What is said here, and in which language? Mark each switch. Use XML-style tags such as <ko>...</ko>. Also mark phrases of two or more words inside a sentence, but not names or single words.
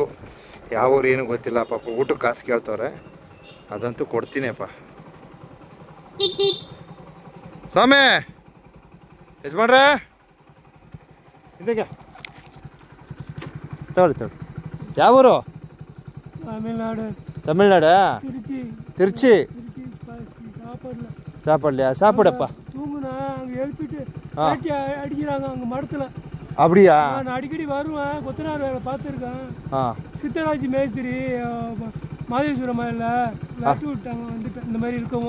<kn>ಯಾವೂರು ಏನು ಗೊತ್ತಿಲ್ಲ, ಪಾಪ ಊಟಕ್ಕೆ ಕಾಸು ಕೇಳ್ತವ್ರೆ, ಅದಂತೂ ಕೊಡ್ತೀನಿ ಅಪ್ಪ. ಸ್ವಾಮಿ ಯಜಮಾನ್ರೆ ಇದಕ್ಕೆ ತಗೊಳ್ಳಿ. ಯಾವೂರು? ತಮಿಳ್ನಾಡು. ತಿರುಚಿ.</kn> <ta>சாப்பாடுலையா? சாப்பாடப்பா. தூங்குனா அங்கே எழுப்பிட்டு அடிக்கிறாங்க அங்கே மடத்தில். அப்படியா? நான் அடிக்கடி வருவேன், கொத்தனார் வேலை பார்த்துருக்கேன். சித்தராஜ் மேஸ்திரி மாதேஸ்வரம் மலையில் வெட்டி விட்டாங்க, வந்துட்டு இந்த மாதிரி இருக்கவும்.</ta>